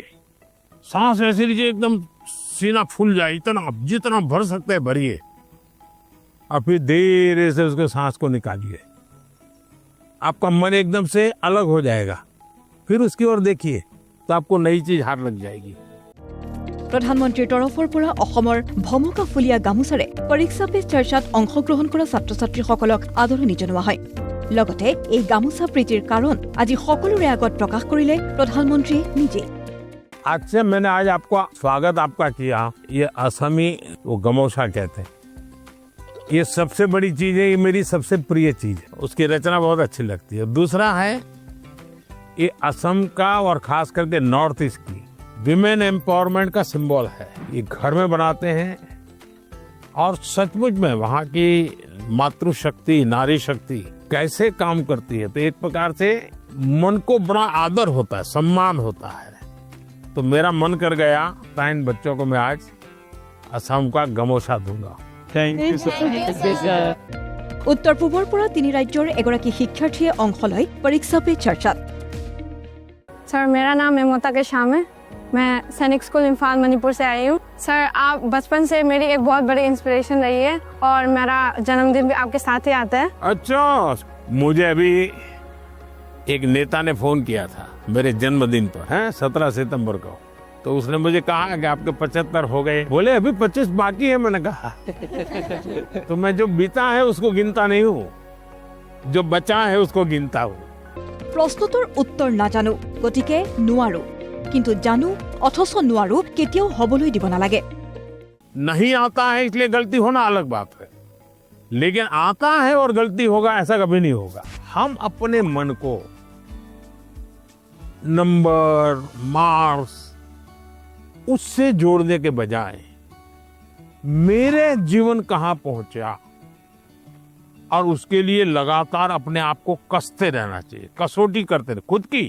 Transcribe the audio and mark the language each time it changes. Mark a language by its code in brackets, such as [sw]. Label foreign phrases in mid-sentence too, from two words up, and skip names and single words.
[hi] सांस ऐसे लीजिए एकदम सीना फूल जाए, इतना जितना भर सकते हैं भरिए और फिर धीरे से उसके सांस को निकालिए। आपका मन एकदम से अलग हो जाएगा। फिर उसकी ओर देखिए तो आपको नई चीज हाथ लग जाएगी। [as] প্ৰধানমন্ত্ৰী তৰফৰ পৰা অসমৰ ভমকা ফুলিয়া গামোচাৰে পৰীক্ষা পে চৰ্চাত অংশগ্ৰহণ কৰা ছাত্ৰ ছাত্ৰীসকলক আদৰণি জনোৱা হয়। লগতে এই গামোচা প্ৰীতিৰ কাৰণ আজি সকলোৰে আগত প্ৰকাশ কৰিলে প্ৰধানমন্ত্ৰীয়ে নিজে। [hi] आज से मैंने आज आपको स्वागत आपका किया। ये असमी वो गमोसा कहते हैं, ये सबसे बड़ी चीज है, ये मेरी सबसे प्रिय चीज है। उसकी रचना बहुत अच्छी लगती है। दूसरा है ये असम का और खास करके [en] North East [hi] की [en] women empowerment [hi] का सिंबल है। ये घर में बनाते हैं और सचमुच में वहाँ की मातृशक्ति, नारी शक्ति कैसे काम करती है, तो एक प्रकार से मन को बड़ा आदर होता है, सम्मान होता है। तो मेरा मन कर गया था इन बच्चों को मैं आज असम का गमोसा दूंगा। [en] Thank you sir. [as] উত্তৰ পূৰ্বৰ পৰা তিনি ৰাজ্যৰ এগৰাকী শিক্ষাৰ্থীয়ে অংশ লয় পৰীক্ষা पे चर्चा। [hi] सर मेरा नाम ममता के शाम है, मैं सैनिक स्कूल इम्फाल मणिपुर से आई हूँ। सर आप बचपन से मेरी एक बहुत बड़ी इंस्पिरेशन रही है और मेरा जन्मदिन भी आपके साथ ही आता है। अच्छा, मुझे अभी एक नेता ने फोन किया था मेरे जन्मदिन पर, है 17 सितंबर को। तो उसने मुझे कहा कि आपके 75 हो गए, बोले अभी 25 बाकी है। मैंने कहा तो मैं जो बीता है उसको गिनता नहीं हूँ, जो बचा है उसको गिनता हूँ। [as] প্ৰশ্নটোৰ উত্তৰ নাজানো গতিকে নোৱাৰো, কিন্তু জানো অথচ নোৱাৰো কেতিয়াও হবলৈ দিব নালাগে। [hi] नहीं आता है इसलिए गलती होना अलग बात है, लेकिन आता है और गलती होगा ऐसा कभी नहीं होगा। हम अपने मन को नंबर, मार्क्स उससे जोड़ने के बजाय मेरे जीवन कहां पहुंचा और उसके लिए लगातार अपने आप को कसते रहना चाहिए, कसौटी करते रहे खुद की।